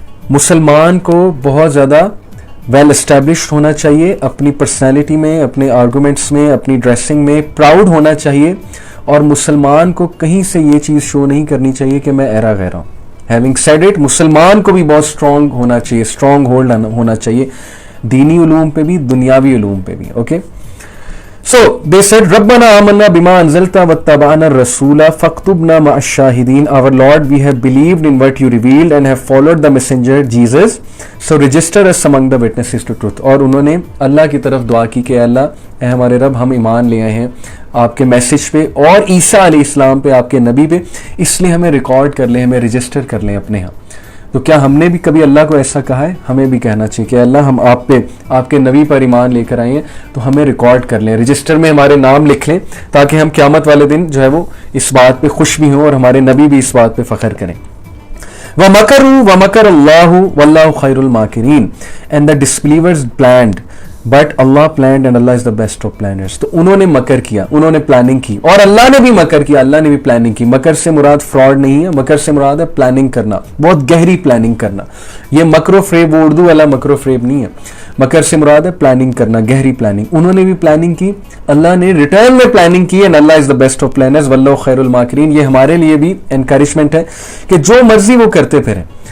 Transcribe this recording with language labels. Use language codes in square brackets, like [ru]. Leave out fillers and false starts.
[ur] مسلمان کو بہت زیادہ ویل اسٹیبلشڈ ہونا چاہیے، اپنی پرسنالٹی میں، اپنے آرگومنٹس میں، اپنی ڈریسنگ میں پراؤڈ ہونا چاہیے، اور مسلمان کو کہیں سے یہ چیز شو نہیں کرنی چاہیے کہ میں ایرا غیرہ ہوں۔ [en] having said it, [ur] مسلمان کو بھی بہت اسٹرانگ ہونا چاہیے، اسٹرانگ ہولڈ ہونا چاہیے، دینی علوم پہ بھی، دنیاوی علوم پہ بھی۔ اوکے، [en] so they said [ar] ربنا آمنا بما انزلت واتبعنا الرسول فاکتبنا مع الشاہدین. [en] Our Lord, we have believed in what you revealed and have followed the messenger Jesus, so register us among the witnesses to truth. [ur] اور انہوں نے اللہ کی طرف دعا کی کہ اللہ اے ہمارے رب، ہم ایمان لے آئے ہیں آپ کے میسج پہ اور عیسیٰ علیہ السلام پہ، آپ کے نبی پہ، اس لیے ہمیں ریکارڈ کر لیں، ہمیں رجسٹر کر لیں اپنے ہاں۔ تو کیا ہم نے بھی کبھی اللہ کو ایسا کہا ہے؟ ہمیں بھی کہنا چاہیے کہ اللہ ہم آپ پہ، آپ کے نبی پر ایمان لے کر آئے ہیں، تو ہمیں ریکارڈ کر لیں، رجسٹر میں ہمارے نام لکھ لیں، تاکہ ہم قیامت والے دن جو ہے وہ اس بات پہ خوش بھی ہوں اور ہمارے نبی بھی اس بات پہ فخر کریں۔ [ar] وَمَكَرُوا وَمَكَرَ اللَّهُ وَاللَّهُ خَيْرُ الْمَاكِرِينَ. [en] And the disbelievers planned, but Allah planned and Allah is the best of planners. [ur] تو انہوں نے مکر کیا، انہوں نے پلاننگ کی، اور اللہ نے بھی مکر کیا، اللہ نے بھی پلاننگ کی۔ مکر سے مراد فراڈ نہیں ہے، مکر سے مراد ہے پلاننگ کرنا، بہت گہری پلاننگ کرنا۔ یہ مکر و فریب اردو والا مکر و فریب نہیں ہے، مکر سے مراد ہے پلاننگ کرنا، گہری پلاننگ۔ انہوں نے بھی پلاننگ کی، اللہ نے ریٹرن میں پلاننگ کی، [en] and Allah is the best of planners [ar] واللہ خیر الماکرین۔ [ur] یہ ہمارے لیے بھی انکریجمنٹ ہے کہ جو مرضی وہ کرتے پھریں،